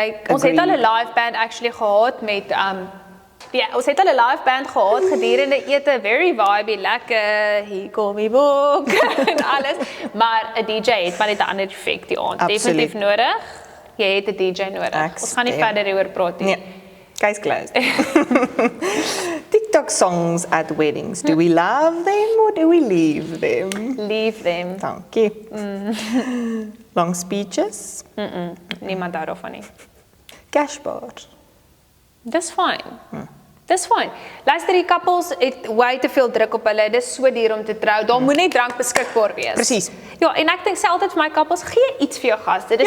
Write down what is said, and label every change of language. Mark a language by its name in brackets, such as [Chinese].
[Afrikaans] Ons het al 'n live band actually gehad met ons het al 'n live band gehad gedurende ete, [English] very vibey, [Afrikaans] lekker, hier kom die boek en alles, maar 'n DJ het maar net 'n ander effek die aand. Definitief nodig. Jy het 'n DJ nodig. Ons gaan nie verder hieroor praat nie. [English] Nee. Case closed. TikTok songs at weddings. Do we love them or do we leave them? Leave them. Dankie. Long speeches? [Afrikaans] Niemand hou daarvan nie. [English] Cashbar? [Afrikaans] Dis fine. Dis fyn. Luister, die couples het way te veel druk op hulle. Dis so duur om te trou. Daar moet net drank beskikbaar wees. Presies. Ja, en ek dink sê altyd vir my couples, gee iets vir jou gaste. Dis